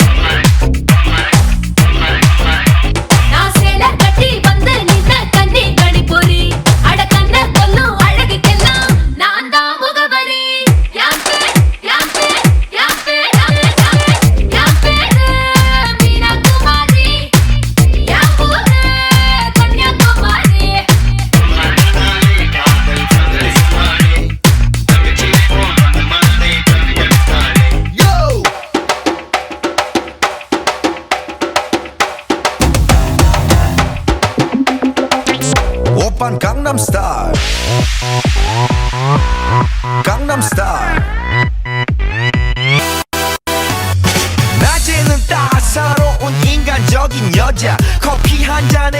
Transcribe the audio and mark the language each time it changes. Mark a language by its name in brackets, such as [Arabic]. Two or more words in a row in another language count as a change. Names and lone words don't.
[Tamil] நான் சேலை கட்டி வந்து நின்ன கண்ணி கணி பொறி அட கண்ண கொல்லும் அழகுக்கெல்லாம் நான் தான் முகவரி யான் பேர் மீனாகுமாரி யான் ஊரு கன்னியாகுமாரி [English] Yo! [Korean] 오빤 강남 스타일 강남 스타일 낮에는 따사로운 인간적인 여자 커피 한 잔에